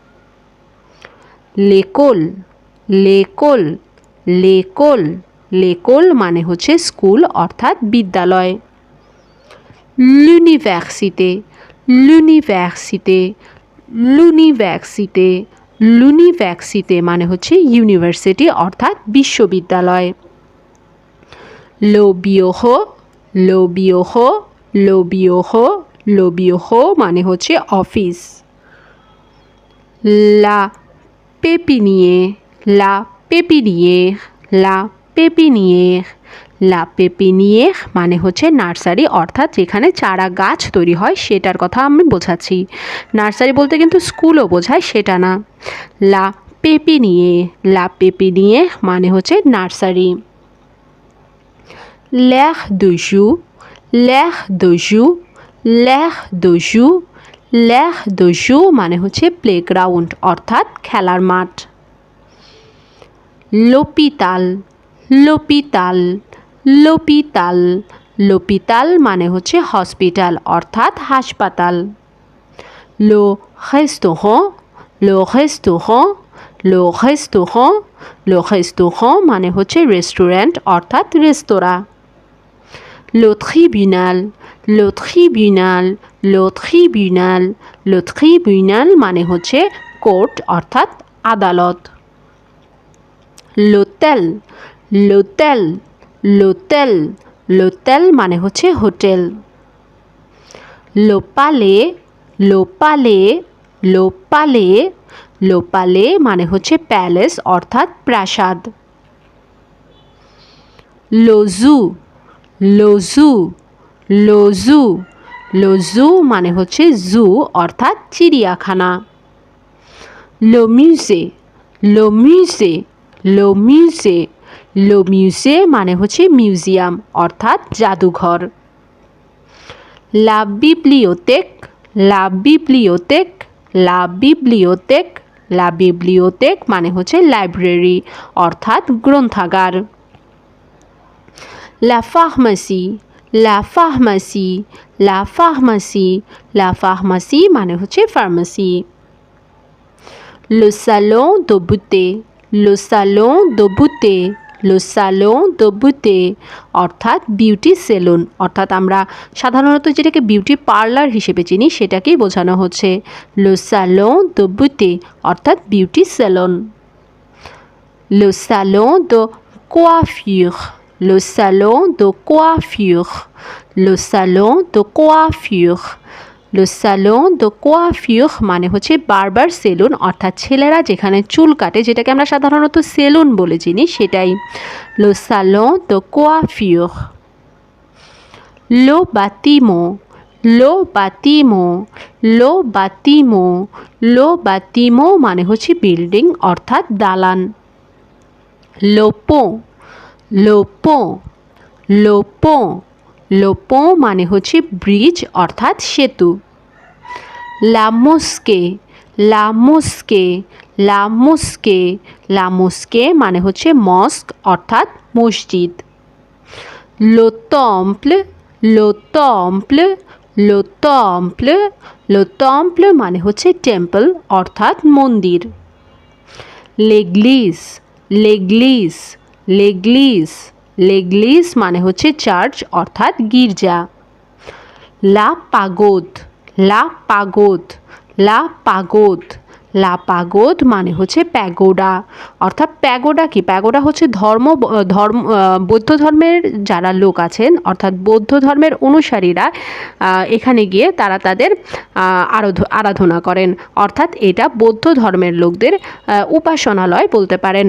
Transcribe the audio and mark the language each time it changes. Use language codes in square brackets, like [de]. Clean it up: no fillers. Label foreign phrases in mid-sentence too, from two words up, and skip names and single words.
[fr] l'école, l'école, l'école, l'école [bn] মানে হচ্ছে স্কুল অর্থাৎ বিদ্যালয়। [fr] l'université, l'université, l'université, l'université [bn] মানে হচ্ছে ইউনিভার্সিটি অর্থাৎ বিশ্ববিদ্যালয়। [fr] le bureau, le bureau, le bureau, le bureau [bn] মানে হচ্ছে অফিস। [fr] la pépinière, la pépinière, la pépinière, la pépinière [bn] মানে হচ্ছে নার্সারি অর্থাৎ যেখানে চারা গাছ তৈরি হয় সেটার কথা আমি বোঝাচ্ছি। নার্সারি বলতে কিন্তু স্কুলও বোঝায়, সেটা না। [fr] la pépinière, la pépinière [bn] মানে হচ্ছে নার্সারি। [fr] l'air de jeu, l'air de jeu, l'air de jeu, l'air de jeu [bn] মানে হচ্ছে প্লেগ্রাউন্ড অর্থাৎ খেলার মাঠ। [fr] l'hôpital, l'hôpital, l'hôpital, l'hôpital [bn] মানে হচ্ছে হসপিটাল অর্থাৎ হাসপাতাল। [fr] le restaurant, le restaurant, le restaurant, le restaurant [bn] মানে হচ্ছে রেস্টুরেন্ট অর্থাৎ রেস্তোরাঁ। [fr] le tribunal, le tribunal, le tribunal, le tribunal [bn] মানে হচ্ছে কোর্ট অর্থাৎ আদালত। [fr] l'hôtel, l'hôtel, l'hôtel, l'hôtel [bn] মানে হচ্ছে হোটেল। [fr] le palais, le palais, le palais, le palais [bn] মানে হচ্ছে প্যালেস অর্থাৎ প্রাসাদ। [fr] le zoo, le zoo, le zoo, le zoo [bn] মানে হচ্ছে জু অর্থাৎ চিড়িয়াখানা। [fr] le musée, le musée, le musée, le musée [bn] মানে হচ্ছে মিউজিয়াম অর্থাৎ জাদুঘর। [fr] la bibliothèque, la bibliothèque, la bibliothèque, la bibliothèque [bn] মানে হচ্ছে লাইব্রেরি অর্থাৎ গ্রন্থাগার। [fr] la pharmacie, la pharmacie, la pharmacie, la pharmacie [bn] মানে হচ্ছে ফার্মেসি। [fr] le salon de beauté, le salon de beauté, le salon de beauté [bn] অর্থাৎ বিউটি সেলুন অর্থাৎ আমরা সাধারণত যেটাকে বিউটি পার্লার হিসেবে চিনি সেটাকেই বোঝানো হচ্ছে। [fr] le salon de beauté [bn] অর্থাৎ বিউটি সেলুন। [fr] le salon de coiffure, le salon de coiffure, le salon de coiffure, le salon de coiffure [bn] মানে হচ্ছে বারবার সেলুন অর্থাৎ ছেলেরা যেখানে চুল কাটে, যেটাকে আমরা সাধারণত সেলুন বলে চিনি সেটাই। [fr] le salon de coiffure। le bâtiment, le bâtiment, le bâtiment, le bâtiment [bn] মানে হচ্ছে বিল্ডিং অর্থাৎ দালান। [fr] le pont, le pont, le pont, le pont [bn] মানে হচ্ছে ব্রিজ অর্থাৎ সেতু। [fr] la mosquée, la mosquée, la mosquée, la mosquée [bn] মানে হচ্ছে মস্ক অর্থাৎ মসজিদ। [fr] le temple, le temple, le temple, le temple [bn] মানে হচ্ছে টেম্পল অর্থাৎ মন্দির। [fr] l'église, l'église, l'église, l'église [bn] মানে হচ্ছে চার্চ অর্থাৎ গির্জা। [fr] la pagode, la pagode, la pagode, la pagode [bn] মানে হচ্ছে প্যাগোডা। অর্থাৎ প্যাগোডা কি? প্যাগোডা হচ্ছে বৌদ্ধ ধর্মের যারা লোক আছেন, অর্থাৎ বৌদ্ধ ধর্মের অনুসারীরা এখানে গিয়ে তারা তাদের আরাধনা করেন। অর্থাৎ এটা বৌদ্ধ ধর্মের লোকদের উপাসনালয় বলতে পারেন।